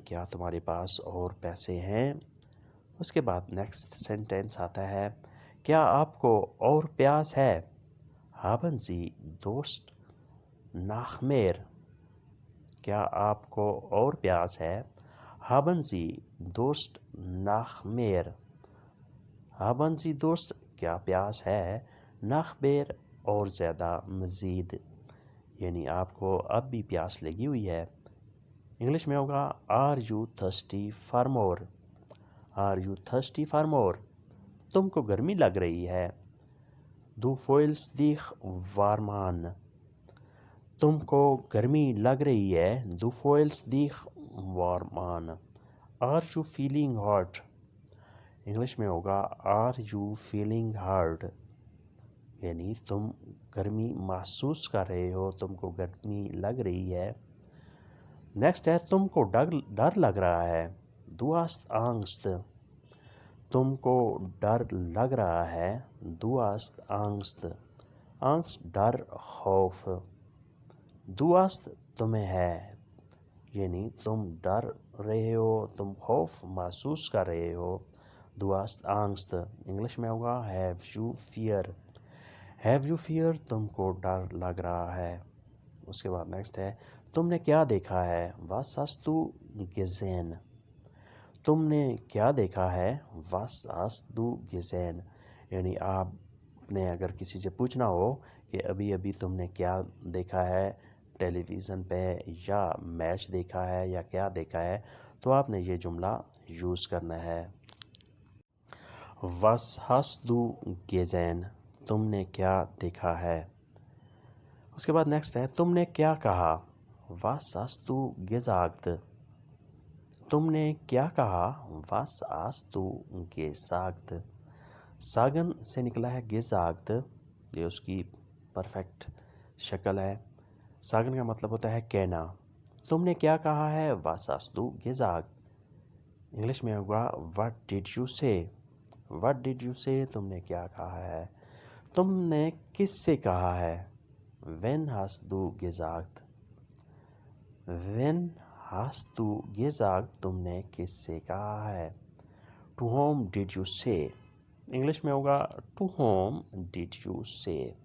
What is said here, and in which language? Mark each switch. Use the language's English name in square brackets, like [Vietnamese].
[Urdu] کیا تمہارے پاس اور پیسے ہیں. اس کے بعد نیکسٹ سینٹینس آتا ہے. کیا آپ کو اور پیاس ہے. [German] haben Sie Durst nach mehr. [Urdu] کیا آپ کو اور پیاس ہے. [German] haben Sie Durst nach mehr. haben Sie Durst. [Urdu] کیا پیاس ہے. [German] nach mehr. [Urdu] اور زیادہ مزید. یعنی آپ کو اب بھی پیاس لگی ہوئی ہے. انگلش میں ہوگا [English] are you thirsty for more. are you thirsty for more. [Urdu] تم کو گرمی لگ رہی ہے. [German] du fühlst dich warm an. [Urdu] تم کو گرمی لگ رہی ہے. [German] du fühlst dich warm an. [English] are you feeling hot. [Urdu] English میں ہوگا [English] are you feeling hot. [Urdu] یعنی تم گرمی محسوس کر رہے ہو. تم کو گرمی لگ رہی ہے. نیکسٹ ہے. تم کو ڈر لگ رہا ہے. [German] du hast Angst. [Urdu] تم کو ڈر لگ رہا ہے. [German] Du hast Angst. [Urdu] Angst ڈر خوف. Du hast تمہیں ہے یعنی تم ڈر رہے ہو, تم خوف محسوس کر رہے ہو. [German] Du hast Angst [Urdu] انگلش میں ہوگا [English] have you fear. Have you fear [Urdu] تم کو ڈر لگ رہا ہے. اس کے بعد نیکسٹ ہے تم نے کیا دیکھا ہے. [German] Was hast du gesehen. [Urdu] تم نے کیا دیکھا ہے. [German] Was hast du gesehen [Urdu] یعنی آپ نے اگر کسی سے پوچھنا ہو کہ ابھی ابھی تم نے کیا دیکھا ہے ٹیلی ویژن پہ یا میچ دیکھا ہے یا کیا دیکھا ہے, تو آپ نے یہ جملہ یوز کرنا ہے. [German] Was hast du gesehen [Urdu] تم نے کیا دیکھا ہے. اس کے بعد نیکسٹ ہے تم نے کیا کہا. [German] Was hast du gesagt. [Urdu] تم نے کیا کہا. [German] Was hast du gesagt. [Urdu] Sagan سے نکلا ہے gesagt, یہ اس کی پرفیکٹ شکل ہے. ساگن کا مطلب ہوتا ہے کہنا. تم نے کیا کہا ہے. [German] Was hast du gesagt. [English] English میں ہوگا what did you say. What did you say [Urdu] تم نے کیا کہا ہے. تم نے کس سے کہا ہے. [German] When hast du gesagt. When hast du gesagt [Urdu] تم نے کس سے کہا ہے. [English] To whom did you say. English میں ہوگا to whom did you say.